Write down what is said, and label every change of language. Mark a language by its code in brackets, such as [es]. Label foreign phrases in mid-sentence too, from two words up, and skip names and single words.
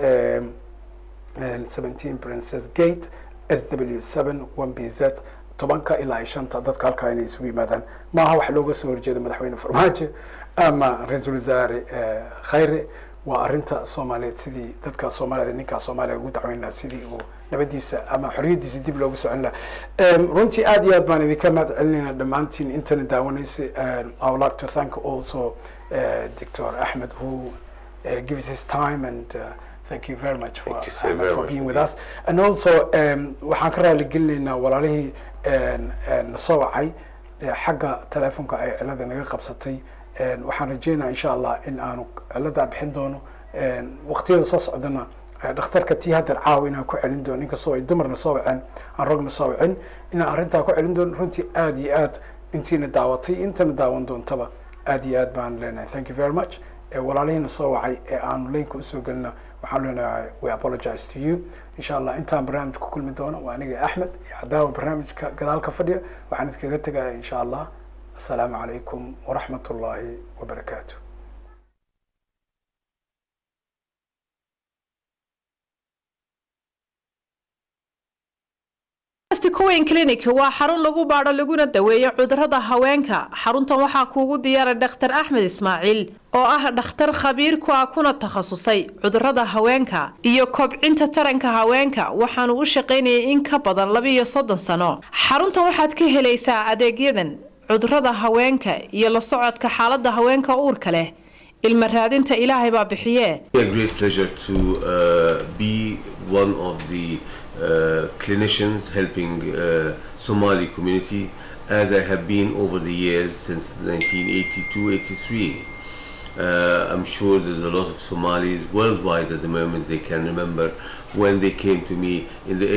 [so] 17 Princess Gate SW7 1BZ tobanka ilaa 5 dadka halka inay isugu yimaadaan maaha wax looga soo horjeedo madaxweyne Farmaajo ama ra'iisul wasaare Khayre waa arinta Soomaaliyeed sidii dadka Soomaalida ninka Soomaaliya ugu dacweynaa sidii uu nabadiisa ama xorriyadiisa dib loogu socon lahaa runtii aad iyo aad baan idinka mahad celinayna dhammaantiin intan daawanaysay [en] I would like to thank also Dr. Ahmed who gives his time and thank you very much for being with us and also [so] waxaan ka raali gelinaynaa walaalihii soo wacay xagga telefoonka ay cilada naga qabsatay waxaan rajeynayaa [ar] إن شاء الله [so] in aanu cilada bixin doono waqtiyada soo socdana dhakhtarka tii hadda caawina ku celin doono inkastoo ay dumarna soo waceen aan ragna soo wacin in arinta ku celin doono runtii aad iyo aad intiina daawatay intana daawan doontaba aad iyo aad baan leenahay [en] thank you very much [so] walaalihina soo wacay aanu leenka u soo galna waxaan leenahay [en] we apologize to you [ar] إن شاء الله [so] intaan barnaamij ku kulmi doono waa aniga Ahmed iyo cadaawa barnaamijka gadaalka fadhiya waxaan idinkaga tagay [ar] إن شاء الله السلام عليكم ورحمة الله وبركاته. [so] Queen Clinic waa xarun lagu baadho laguna daweeyo cudurrada haweenka xaruntan waxaa kuugu diyaaray Dr. Ahmed Ismail oo ah dhakhtar khabiir ku ah kuna takhasusay cudurrada haweenka iyo kobcinta taranka haweenka waxaanu u shaqeynayay in ka badan 32 sano xaruntan waxaad ka helaysaa adeegyadan cudurrada haweenka iyo la socodka xaaladda haweenka uurka leh ilma raadinta Ilaahay baa bixiye. [en] A great pleasure to be one of the clinicians helping Somali community as I have been over the years since 1982-83. I'm sure there's a lot of Somalis worldwide at the moment they can remember when they came to me in the